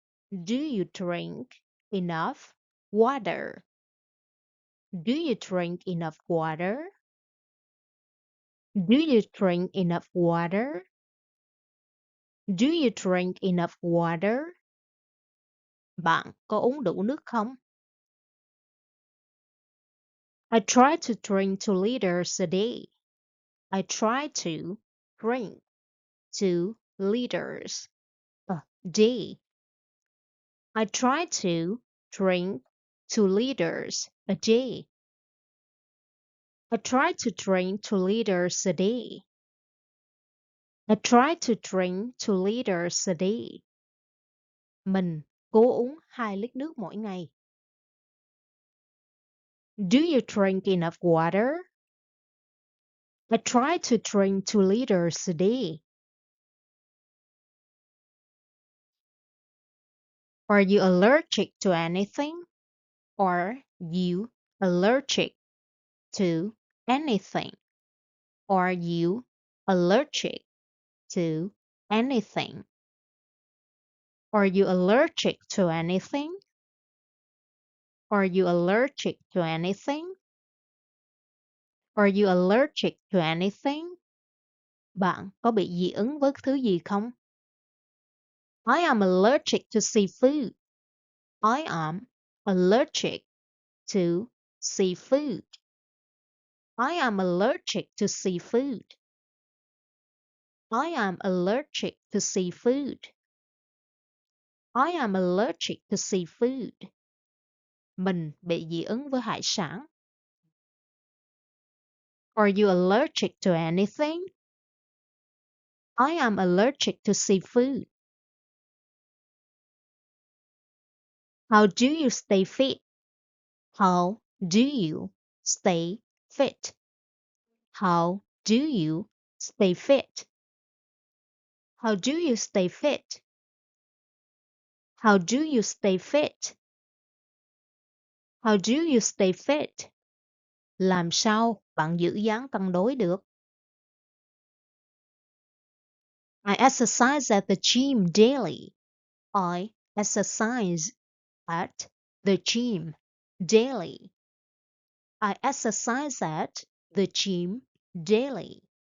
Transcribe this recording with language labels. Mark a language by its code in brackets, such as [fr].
[en] Do you drink enough water? Do you drink enough water? Do you drink enough water? Do you drink enough water? [vi] Bạn có uống đủ nước không? [en] I try to drink 2 liters a day. I try to drink 2 liters a day. I try to drink 2 liters a day. I try to drink 2 liters a day. I try to drink 2 liters a day. [vi] Mình cố uống 2 lít nước mỗi ngày. [en] Do you drink enough water? I try to drink 2 liters a day. Are you allergic to anything? Are you allergic to anything? Are you allergic to anything? Are you allergic to anything? Are you allergic to anything? Are you allergic to anything? [vi] Bạn có bị dị ứng với thứ gì không? [en] I am allergic to seafood. I am allergic to seafood. I am allergic to seafood. I am allergic to seafood. I am allergic to seafood. [vi] Mình bị dị ứng với hải sản. [en] Are you allergic to anything? I am allergic to seafood. How do you stay fit? How do you stay fit? How do you stay fit? How do you stay fit? How do you stay fit? How do you stay fit? [vi] Làm sao bạn giữ dáng cân đối được? [en] I exercise at the gym daily. I exercise at the gym daily. I exercise at the gym daily.